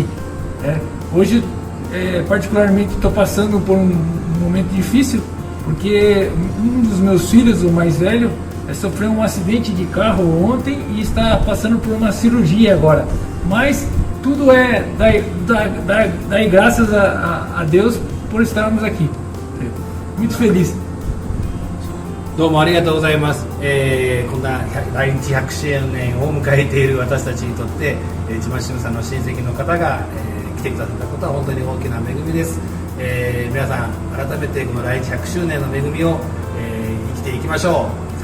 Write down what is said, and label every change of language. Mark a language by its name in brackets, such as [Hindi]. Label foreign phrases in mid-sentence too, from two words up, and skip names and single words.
[Portuguese] Hoje, particularmente, estou passando por um momento difícil, porque um dos meus filhos, o mais velho, sofreu um acidente de carro ontem e está passando por uma cirurgia agora. Mas tudo dar graças a Deus por estarmos aqui. Muito feliz. [Japanese] どうもありがとうございます。こんな来日100周年を迎えている私たちにとって、ちましむさんの親戚の方が、来てくださったことは本当に大きな恵みです。皆さん改めてこの来日100周年の恵みを、生きていきましょう。